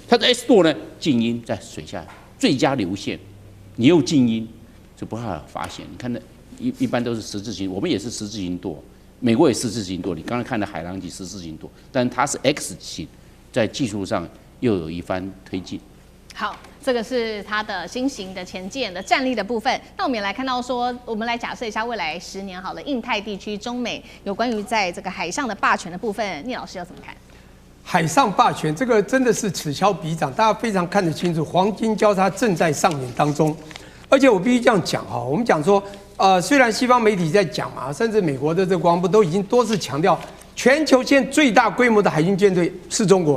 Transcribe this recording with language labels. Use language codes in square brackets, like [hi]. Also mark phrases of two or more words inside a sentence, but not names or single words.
[zh] 它的 S 舵呢，靜音在水下最佳流線，你又靜音，就不好發现。你看那一般都是十字形，我們也是十字形舵，美國也是十字形舵。你剛才看的海狼级十字形舵，但它是 X 型，在技術上又有一番推進。好，这個是它的新型的潛艦的戰力的部分。那我們也來看到說，我們來假設一下未來10年好了，印太地區、中美有關於在這個海上的霸權的部分，聶老師要怎麼看？海上霸權這個真的是此消彼長，大家非常看得清楚，黃金交叉正在上演當中。而且我必須這樣講哈，我們講說，雖然西方媒體在講嘛，甚至美國的這個國防部都已經多次強調，全球現在最大規模的海軍艦隊是中國。